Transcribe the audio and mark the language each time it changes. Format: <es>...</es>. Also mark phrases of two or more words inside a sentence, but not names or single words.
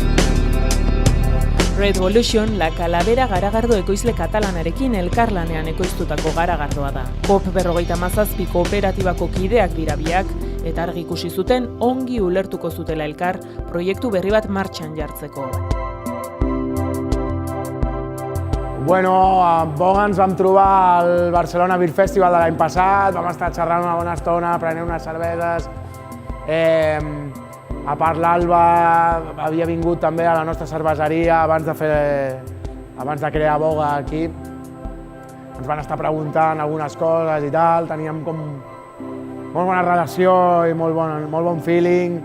<eu>Red Volution, La Calavera garagardo ekoizle katalanarekin elkarlanean ekoiztutako garagardoa da. COP57 kooperatibako kideak dira biak, eta argi ikusi zuten ongi ulertuko zutela elkar proiektu berri bat martxan jartzeko.</eu> <ca>Boga ens vam trobar al Barcelona Beer Festival de l'any passat, vam estar xerrant una bona estona, prenent unes cerveses. A part, l'Alba havia vingut també a la nostra cerveseria abans de crear Boga aquí. Ens van estar preguntant algunes coses i tal, teníem com molt bona relació i molt bon feeling.</ca>